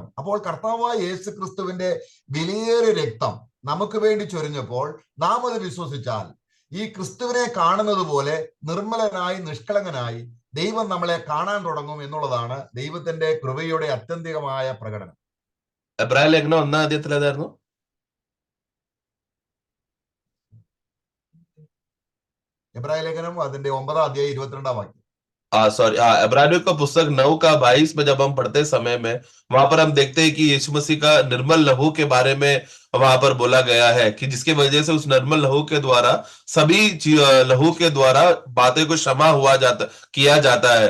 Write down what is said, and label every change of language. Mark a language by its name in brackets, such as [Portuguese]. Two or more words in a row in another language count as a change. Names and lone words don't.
[Malayalam] അപ്പോൾ കർത്താവായ യേശു ക്രിസ്തുവിന്റെ വിലയേറിയ രക്തം നമുക്ക് വേണ്ടി ചൊരിഞ്ഞപ്പോൾ നാം അത് വിശ്വസിച്ചാൽ ഈ ക്രിസ്തുവിനെ കാണുന്നത് പോലെ നിർമ്മലനായി നിഷ്കളങ്കനായി ദൈവം നമ്മളെ കാണാൻ തുടങ്ങും എന്നുള്ളതാണ് ദൈവത്തിന്റെ കൃപയുടെ അത്യന്തികമായ പ്രകടനം. എബ്രായ ലേഖനം 1-ാം അധ്യായത്തിൽ ഏതായിരുന്നു? എബ്രായ ലേഖനം അതിന്റെ 9-ാം അധ്യായം 22-ാം വാക്യം. [Hindi] सॉरी, इब्रानियों का पुस्तक 9-22 में जब हम पढ़ते समय में वहां पर हम देखते हैं कि यीशु मसीह का निर्मल लहू के बारे में वहां पर बोला गया है कि जिसके वजह से उस निर्मल लहू के द्वारा सभी लहू के द्वारा बातें को क्षमा किया जाता है।